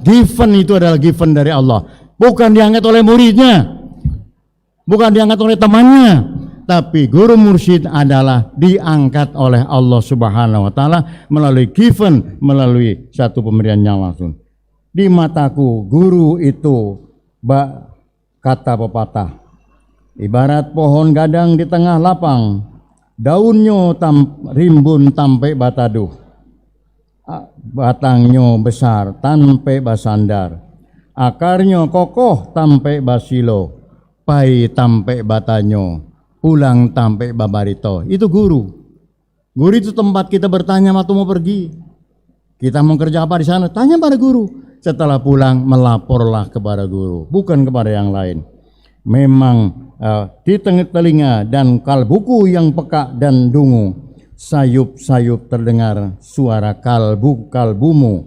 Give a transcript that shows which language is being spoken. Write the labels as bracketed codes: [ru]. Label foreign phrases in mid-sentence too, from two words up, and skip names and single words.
[id] Given itu adalah given dari Allah, bukan diangkat oleh muridnya, bukan diangkat oleh temannya, tapi guru mursyid adalah diangkat oleh Allah [ar] سبحانه وتعالى [id] melalui given, melalui satu pemberian yang langsung. Di mataku guru itu kata pepatah, [min] ibarat pohon gadang di tengah lapang, daunnya rimbun tampai bataduh, batangnya besar tampai basandar, akarnya kokoh tampai basilo, pai tampai batanyo, pulang tampai babarito. [id] Itu guru. Guru itu tempat kita bertanya waktu mau pergi. Kita mau kerja apa di sana? Tanya pada guru. Setelah pulang melaporlah kepada guru, bukan kepada yang lain. Memang di tengah telinga dan kalbuku yang peka dan dungu, sayup-sayup terdengar suara kalbumu.